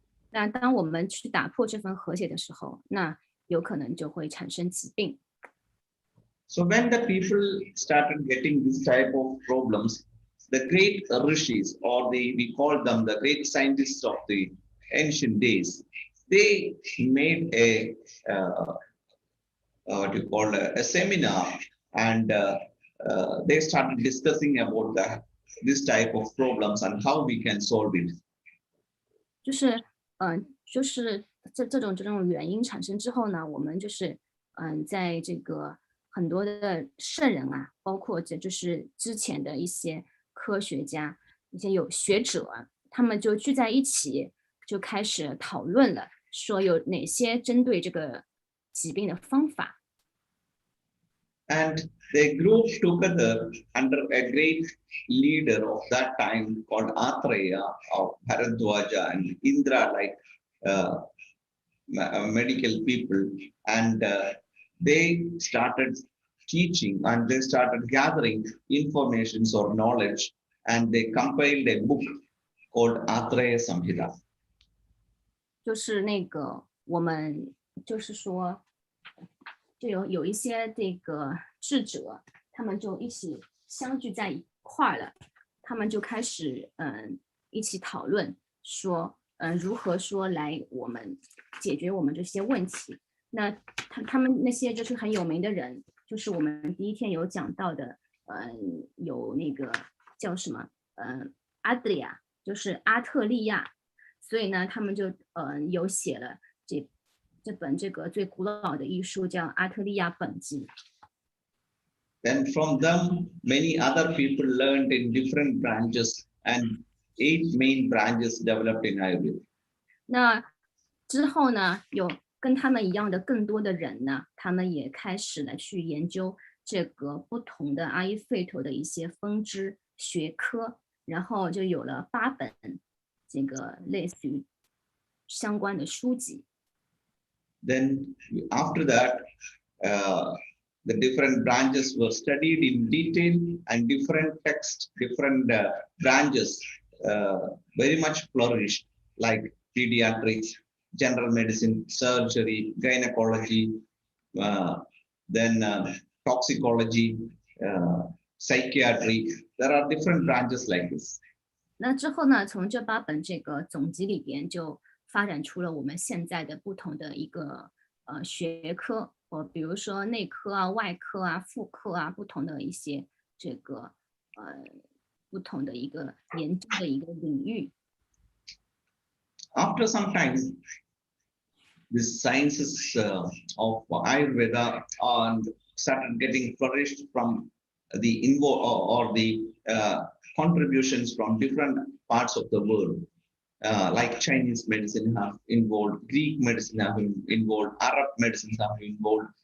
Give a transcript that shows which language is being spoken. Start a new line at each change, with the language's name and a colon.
Chinese: 那当我们去打破这份和谐的时候，那有可能就会产生疾病。
English: So when the people started getting this type of problems, the great rishis, or we call them the great scientists of the ancient days, they made what you call a seminar, and they started discussing about this type of problems and how we can solve it.
Chinese: 就是这种原因产生之后呢，我们就是在这个很多的圣人啊，包括这就是之前的一些科学家、一些有学者，他们就聚在一起，就开始讨论了，说有哪些针对这个疾病的方法。
English: And they grouped together under a great leader of that time called Atreya or Bharadwaja and Indra, like medical people, and they started teaching, and they started gathering informations or knowledge, and they compiled a book called Atreya Samhita.
Chinese: 就是那个我们就是说，就有一些这个智者，他们就一起相聚在一块儿了，他们就开始一起讨论说，如何说来我们解决我们这些问题。那他们那些就是很有名的人，就是我们第一天有讲到的，有那个叫什么，阿德里亚，就是阿特利亚。所以呢，他们就有写了这本这个最古老的医书，叫《阿特利亚本纪》。
English: Then from them, many other people learned in different branches, and 8 main branches developed in Ayurveda.
Chinese: 那之后呢，有跟他们一样的更多的人呢，他们也开始了去研究这个不同的阿育吠陀的一些分支学科，然后就有了8本这个类似于相关的书籍。
English: Then after that, the different branches were studied in detail, and different texts, different branches very much flourished, like pediatrics, general medicine, surgery, gynecology, uh, then toxicology, psychiatry. There are different branches like this.
Chinese: 那之后呢，从这8本这个总集里边，就发展出了我们现在的不同的一个学科，比如说内科啊、外科啊、妇科啊，不同的一些这个不同的一个研究的一个领域。
English: After some time, the sciences of Ayurveda and started getting flourished from the or the contributions from different parts of the world. Like Chinese medicine have involved, Greek medicine have involved, Arab medicines have involved.